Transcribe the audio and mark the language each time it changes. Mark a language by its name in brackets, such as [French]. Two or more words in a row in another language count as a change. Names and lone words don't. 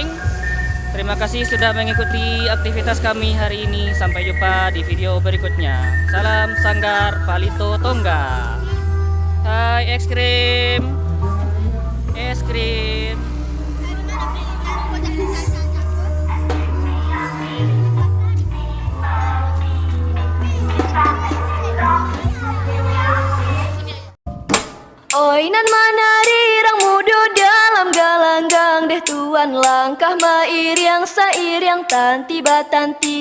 [Indonesian] Terima kasih sudah mengikuti aktivitas kami hari ini. Sampai jumpa di video berikutnya. Salam Sanggar Palito Tongga. Hai es krim. Es krim. [Minangkabau] Oi nan manari rang mudo dalam galanggang deh tuan langkah mairiang sairiang tanti batanti.